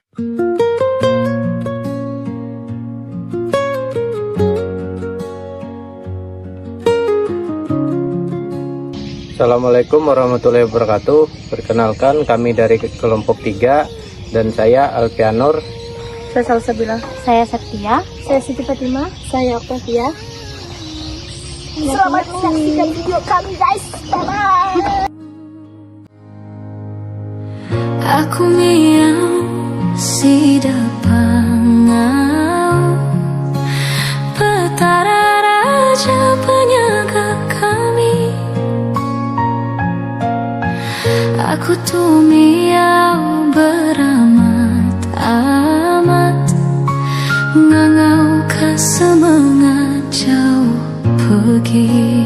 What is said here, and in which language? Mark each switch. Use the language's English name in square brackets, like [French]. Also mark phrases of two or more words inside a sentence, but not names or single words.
[Arabic] Assalamualaikum warahmatullahi wabarakatuh. [Indonesian] Perkenalkan, kami dari kelompok 3 dan saya Alfianur. Saya Salsabila. Saya Septia. Saya Siti Fatimah. Saya Octavia. Selamat menyaksikan video kami, guys. [English] Bye-bye. [Iban] Aku si dapangau petara raja penjaga kami. Aku tumiau beramat-amat ngangau ke semangat jauh pergi.